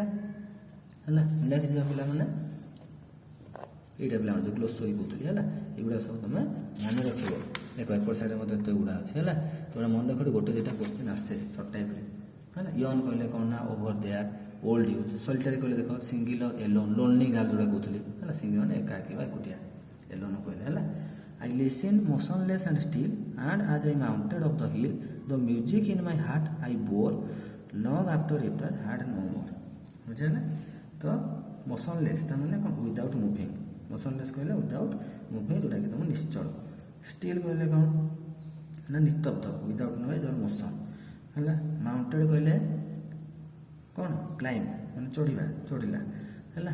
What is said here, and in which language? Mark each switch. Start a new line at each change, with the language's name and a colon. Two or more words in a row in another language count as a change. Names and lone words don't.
Odia: ହେଲା, ନେକ୍ସଟ ଯିବା ପିଲାମାନେ, ଏଇଟା ପିଲାମାନେ ଯେଉଁ ଗ୍ଲୋସରୀ କହୁଥିଲି, ହେଲା, ଏଗୁଡ଼ା ସବୁ ତୁମେ ମନେ ରଖିବ। ଦେଖ ଏପଟ ସାଇଡ଼ରେ ମଧ୍ୟ ଏତେ ଗୁଡ଼ା ଅଛି, ହେଲା, ତୁମେ ମନେ ରଖ। ଗୋଟେ ଦୁଇଟା କ୍ୱେଶ୍ଚିନ୍ ଆସେ
English: short type,
Odia: ହେଲା। ୟନ୍ କହିଲେ କ'ଣ ନା
English: over there, old use.
Odia: ସଲିଟାରୀ କହିଲେ ଦେଖ
English: singular, alone, lonely girl
Odia: ଯେଉଁଟା କହୁଥିଲି, ହେଲା, ସିଙ୍ଗିଲ ମାନେ ଏକାକୀ ବା ଏକୁଟିଆ, ଏଲୋନ୍ କହିଲେ, ହେଲା।
English: I listened motionless and still, and as I mounted up the hill, the music in my heart I bore, long after it was heard no more।
Odia: ବୁଝିହେଲା? ତ ମୋସନଲେସ୍ ତା ମାନେ କ'ଣ?
English: without moving.
Odia: ମୋସନଲେସ୍ କହିଲେ
English: without moving,
Odia: ଯେଉଁଟାକି ତୁମ ନିଶ୍ଚଳ। ଷ୍ଟିଲ୍ କହିଲେ କ'ଣ ନା ନିସ୍ତବ୍ଧ,
English: without noise or motion,
Odia: ହେଲା। ମାଉଣ୍ଟେଡ୍ କହିଲେ କ'ଣ? କ୍ଲାଇମ୍ବ, ମାନେ ଚଢ଼ିବା, ଚଢ଼ିଲା, ହେଲା।